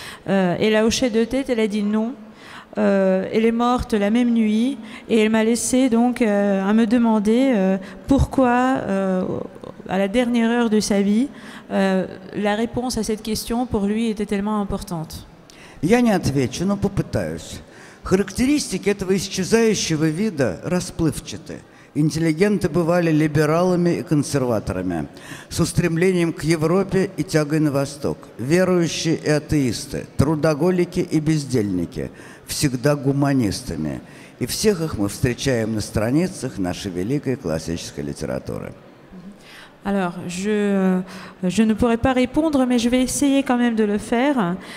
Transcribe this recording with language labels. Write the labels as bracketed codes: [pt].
[fr] Elle a hoché de tête, elle a dit non. Elle est morte la même nuit et elle m'a laissé donc à me demander pourquoi, à la dernière heure de sa vie, la réponse à cette question pour lui était tellement importante. [ru] Я не отвечу, но попытаюсь. Характеристики этого исчезающего вида расплывчаты. Интеллигенты бывали либералами и консерваторами, с устремлением к Европе и тягой на восток, верующие и атеисты, трудоголики и бездельники, всегда гуманистами. И всех их мы встречаем на страницах нашей великой классической литературы. [fr] Alors, je ne pourrais pas répondre, mais je vais essayer quand même de le faire.